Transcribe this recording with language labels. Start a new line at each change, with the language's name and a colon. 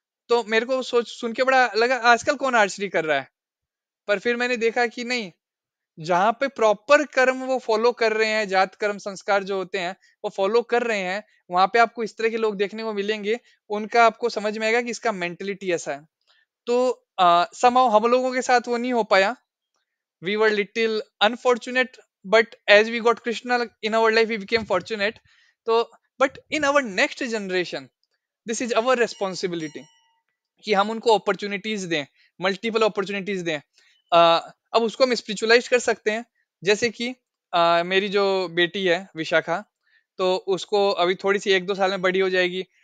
Hindi: तो मेरे को सोच सुन के बड़ा लगा, आजकल कौन आर्चरी कर रहा है? पर फिर मैंने देखा कि नहीं, जहाँ पे प्रॉपर कर्म वो फॉलो कर रहे हैं, जात कर्म संस्कार जो होते हैं वो फॉलो कर रहे हैं, वहां पे आपको इस तरह के लोग देखने को मिलेंगे। उनका आपको समझ में आएगा कि इसका मेंटेलिटी ऐसा है। तो somehow हम लोगों के साथ वो नहीं हो पाया।
English: We were little unfortunate, but as we got Krishna in our life, we became fortunate. तो but in our next generation, this is our responsibility
Hindi: कि हम उनको अपॉर्चुनिटीज दें, मल्टीपल अपॉर्चुनिटीज दें। अब उसको हम स्पिरिचुअलाइज कर सकते हैं। जैसे कि मेरी जो बेटी है विशाखा, तो उसको अभी थोड़ी सी 1-2 साल में बड़ी हो जाएगी।